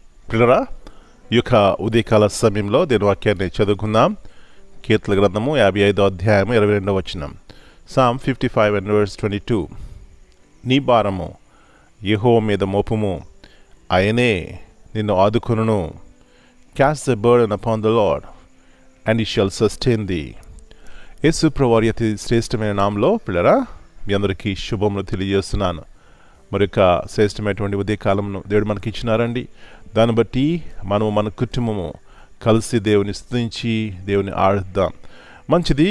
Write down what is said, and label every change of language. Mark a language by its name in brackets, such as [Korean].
[Telugu] పిల్లరా, ఈ యొక్క ఉదయకాల సమయంలో దేని వాక్యాన్ని చదువుకుందాం. కీర్తన గ్రంథము 55వ అధ్యాయము 22వ వచనం. [English] Psalm 55 and verse 22. [Telugu] నీ భారము యెహోవా మీద మోపుము, ఆయనే నిన్ను ఆదుకొనును. [English] Cast the burden upon the Lord, and he shall sustain thee. [Telugu] యేసు ప్రభువారి అతి శ్రేష్టమైన నామంలో పిల్లరా మీ అందరికీ శుభములు తెలియజేస్తున్నాను. మరొక శ్రేష్టమైనటువంటి ఉదయకాలంను దేవుడు మనకి ఇచ్చినారండి. దాన్ని బట్టి మనము మన కుటుంబము కలిసి దేవుని స్తుతించి దేవుని ఆరాధిద్దాం. మంచిది.